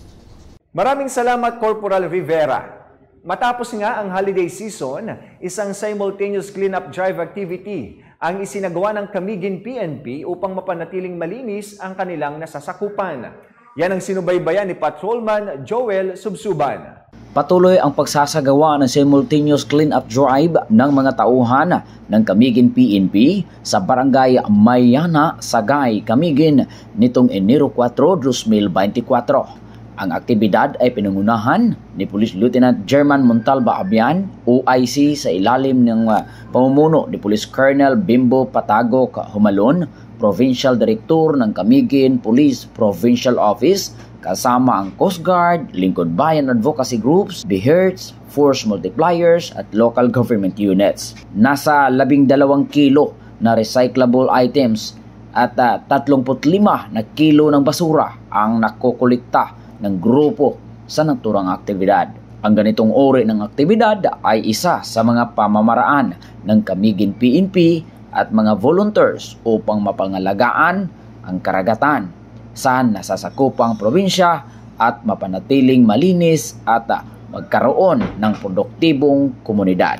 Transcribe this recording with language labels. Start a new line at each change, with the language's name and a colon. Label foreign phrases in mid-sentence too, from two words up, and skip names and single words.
Filipino: Maraming salamat, Corporal Rivera. Matapos nga ang
English: holiday season,
Filipino: isang
English: simultaneous cleanup drive activity
Filipino: ang isinagawa ng Camiguin PNP upang mapanatiling malinis ang kanilang nasasakupan. Yan ang sinubaybayan ni Patrolman Joel Subsuban. Patuloy ang pagsasagawa ng
English: simultaneous clean-up drive
Filipino: ng mga tauhan ng Camiguin PNP sa Barangay Mayana, Sagay, Camiguin nitong Enero 4, 2024. Ang aktibidad ay pinangunahan ni Police Lieutenant German Montalba Abian, OIC, sa ilalim ng pamumuno ni Police Colonel Bimbo Patagok Humalon, Provincial Director ng Camiguin Police Provincial Office, kasama ang Coast Guard, Lingkod Bayan Advocacy Groups, BHERTS, Force Multipliers at
English: local government units.
Filipino: Nasa 12 kilo na
English: recyclable items
Filipino: at 35 na kilo ng basura ang nakukulikta ng grupo sa naturang aktibidad. Ang ganitong uri ng aktibidad ay isa sa mga pamamaraan ng Camiguin PNP at mga volunteers upang mapangalagaan ang karagatan sa nasasakupang probinsya at mapanatiling malinis at magkaroon ng produktibong komunidad.